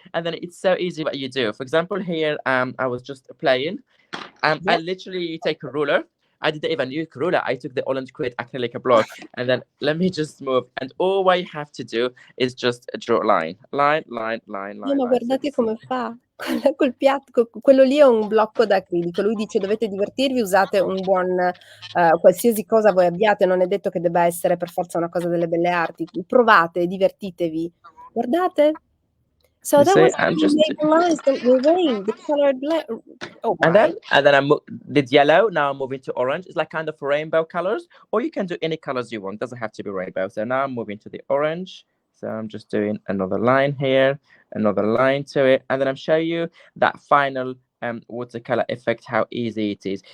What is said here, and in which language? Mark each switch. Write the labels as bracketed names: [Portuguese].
[English] And then it's so easy what you do. For example, here I was just playing. I literally take a ruler. I didn't even use a ruler. I took the orange quid acrylic block, and then let me just move. And all I have to do is just draw a line. [Italian] Ma guardate come fa. Col piatto, quello lì è un blocco d'acrilico. Lui dice dovete divertirvi, usate un buon qualsiasi cosa voi abbiate, non è detto che debba essere per forza una cosa delle belle arti. Provate, divertitevi. Guardate. [English] So that was I'm just lines that were rain, the colored oh my. And then I did yellow. Now I'm moving to orange. It's like kind of rainbow colors, or you can do any colors you want. It doesn't have to be rainbow. So now I'm moving to the orange. So I'm just doing another line here, another line to it, and then I'm showing you that final watercolor effect, how easy it is.